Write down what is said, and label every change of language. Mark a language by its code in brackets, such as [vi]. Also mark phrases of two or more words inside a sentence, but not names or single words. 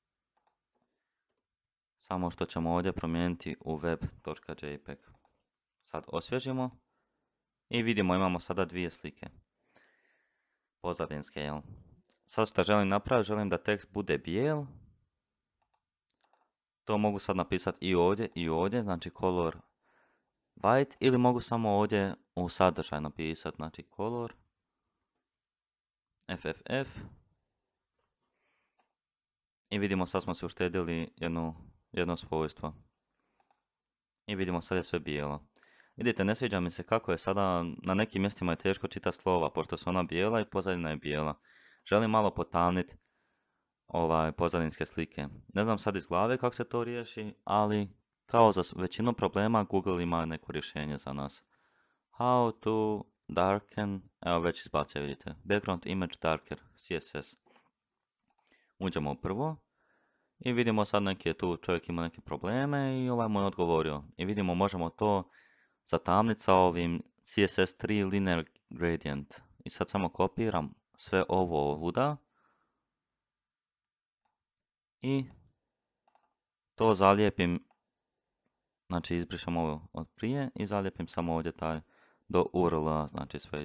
[hr] Samo što ćemo ovdje promijeniti u web.jpg. Sad osvježimo i vidimo, imamo sada dvije slike. Pozadinske, jel? Sad što želim napraviti, želim da tekst bude bijel. To mogu sad napisati i ovdje, znači [en] color white, [hr] ili mogu samo ovdje u sadržaj napisati, znači [en] color FFF. [hr] I vidimo, sad smo se uštedili jedno svojstvo. I vidimo, sad je sve bijelo. Vidite, ne sviđa mi se kako je sada, na nekim mjestima je teško čitati slova, pošto su ona bijela i pozadina je bijela. Želim malo potamniti pozadinske slike. Ne znam sad iz glave kako se to riješi, ali kao za većinu problema Google ima neko rješenje za nas. [en] How to darken, [hr] evo već izbacio, vidite, [en] background image darker, CSS. [hr] Uđemo u prvo i vidimo sad neki tu čovjek ima neke probleme i ovaj mu je odgovorio. I vidimo, možemo to zatamniti sa ovim [en] CSS3 linear gradient. [hr] I sad samo kopiram sve ovo ovuda i to zalijepim, znači izbrišem ovo od prije i zalijepim samo ovdje taj do URL, znači sve.